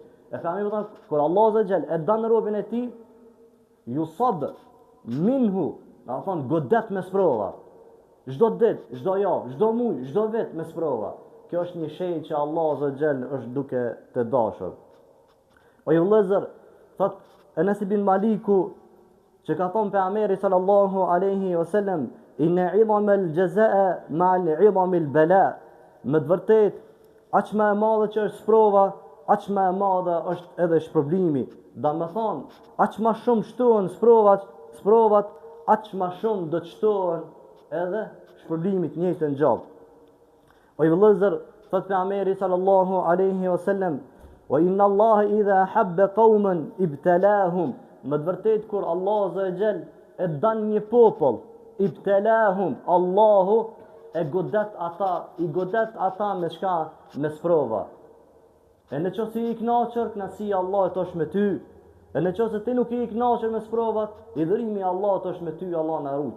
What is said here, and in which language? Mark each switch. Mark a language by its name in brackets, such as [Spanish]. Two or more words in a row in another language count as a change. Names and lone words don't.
[Albanian] E pejgamberi thot kur [Arabic] الله عز وجل [Albanian] e dan robin e tij, [Arabic] يصب منه, [Albanian] na thon godet me sprova. Çdo ditë, çdo javë, çdo muaj, çdo vit me sprova. Kjo është një shenjë që [Arabic] الله عز وجل [Albanian] është duke të dashur. O ju vëllezër, thot Enes ibn Maliku që ka thonë pejgamberi [Arabic] صلى الله عليه وسلم, إن عظم الجزاء مع عظم البلاء. [Albanian] Me të vërtet, aq më e madhe që është sprova, aq më e madhe është edhe shpërblimi. Do të thonë, aq më shumë shtohen sprovat, aq më shumë do të shtohen edhe shpërblimit njëjtë në gjallë. O i vëllezër, thot pejgamberi [Arabic] صلى الله عليه وسلم, وإن الله إذا أحب قوما ابتلاهم. [Albanian] Me të vërtet kur [Arabic] الله عز وجل [Albanian] e dan një popull, ibtalahum, Allahu i godet ata me çka? Me sprova. E në qoftë se i kënaqur, kënaqësia e Allahut është me ty. E në qoftë se ti nuk i kënaqur me sprovat, i dhërimi i Allahut është me ty, Allah na rujt.